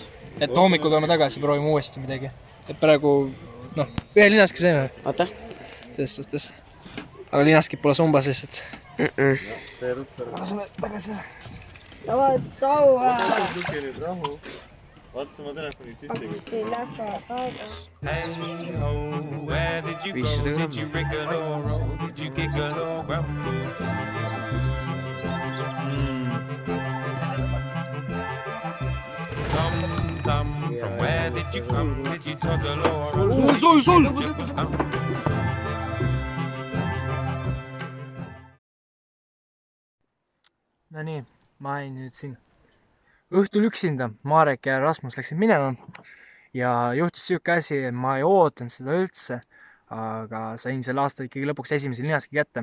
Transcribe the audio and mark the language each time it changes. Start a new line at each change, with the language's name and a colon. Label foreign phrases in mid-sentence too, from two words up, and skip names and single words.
Estonian: Et hommikul tuleme tagasi, proovime uuesti midagi. Et praegu, ühe linaski saime. Oota. Selles suhtes. Aga linaskid pole sumbas lihtsalt. Laseme tagasi ära. Davai, tšau. Vaata oma telefoni sisse.
English: Hey ho, where did you go? Did you wriggle or roll? Did you giggle or grumble? Thumb, from where did you come? Did you toggle or roll? Sul!
Estonian: No nii, ma olin nüüd siin õhtul üksinda. Marek ja Rasmus läksid minema ja juhtus siuke asi, et ma ei ootanud seda üldse, aga sain selle aasta ikkagi lõpuks esimese linaski kätte.